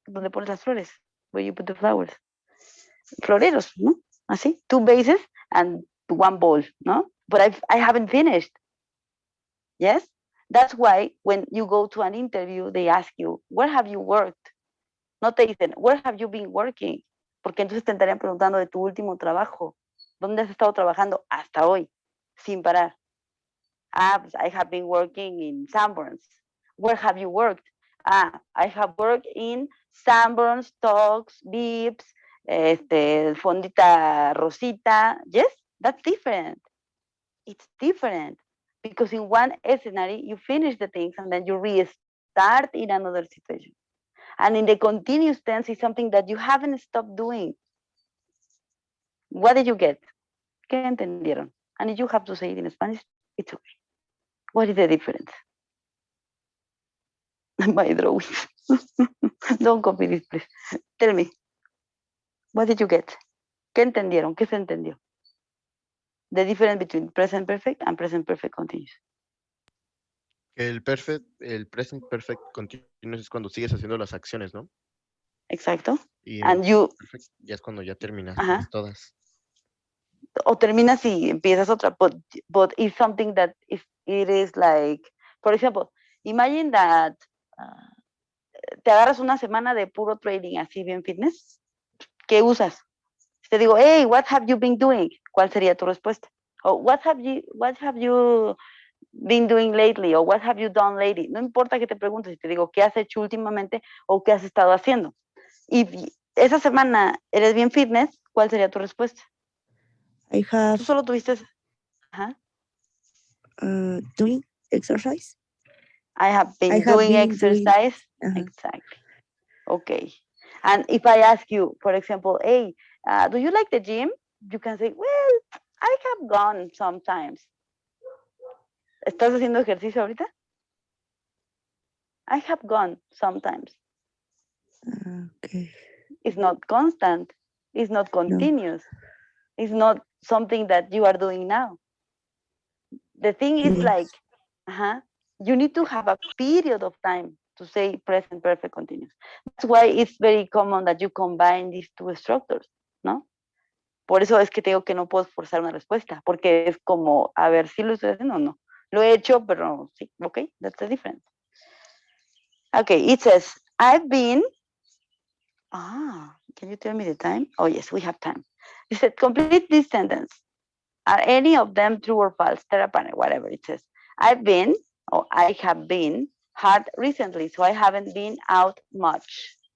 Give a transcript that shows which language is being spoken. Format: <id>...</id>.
<es>Donde pones las flores,</es> <en>where you put the flowers.</en> <es>Floreros, ¿no?</es> <en>Así, two bases and one bowl, ¿no? But I haven't finished. Yes? That's why when you go to an interview, they ask you, where have you worked?</en> <es>No te dicen,</es> <en>where have you been working?</en> <es>Porque entonces te estarían preguntando de tu último trabajo. ¿Dónde has estado trabajando hasta hoy? Sin parar. Ah, pues</es> <en>I have been working in Sanborns. Where have you worked? Ah, I have worked in Sanborns, Talks, Bips, Fondita Rosita. Yes, that's different. It's different because in one scenario you finish the things and then you restart in another situation. And in the continuous tense is something that you haven't stopped doing. What did you get?</en> <es>¿Qué entendieron?</es> <en>And if you have to say it in Spanish, it's okay. What is the difference? My drawings. Don't copy this, please. Tell me. What did you get?</en> <es>¿Qué entendieron? ¿Qué se entendió?</es> <en>The difference between present perfect and present perfect continuous.</en> <es>El present perfect continuous es cuando sigues haciendo las acciones, ¿no? Exacto. Y el</es> <en>And you,</en> <es>perfect ya es cuando ya terminaste ajá. todas. O terminas y empiezas otra,</es> <en>but it's something that it is like, for example, imagine that</en> <es>te agarras una semana de puro trading así bien fitness. ¿Qué usas? Te digo,</es> <en>hey, what have you been doing?</en> <es>¿Cuál sería tu respuesta?</es> <en>O what have you been doing lately? O what have you done lately?</en> <es>No importa que te preguntes, si te digo, ¿qué has hecho últimamente o qué has estado haciendo? Y esa semana eres bien fitness, ¿cuál sería tu respuesta?</es> <en>I have</en> <es>Tú solo tuviste, ajá.</es> <en>Doing exercise. I have been I have doing been exercise. Doing, Exactly. Okay. And if I ask you, for example, hey, do you like the gym? You can say, well, I have gone sometimes.</en> <es>¿Estás haciendo ejercicio ahorita?</es> <en>I have gone sometimes. Okay. It's not constant. It's not continuous. No. It's not something that you are doing now. The thing is Yes. like, you need to have a period of time to say present perfect continuous. That's why it's very common that you combine these two structures, ¿no?</en> <es>Por eso es que te digo que no puedo forzar una respuesta, porque es como, a ver, si lo estoy haciendo o no. Lo he hecho, pero sí,</es> <en>okay, that's the difference. Okay, it says, I've been, can you tell me the time? Oh, yes, we have time. It said, complete this sentence. Are any of them true or false? Terapane, whatever it says. I've been, or I have been, hard recently, so I haven't been out much.</en>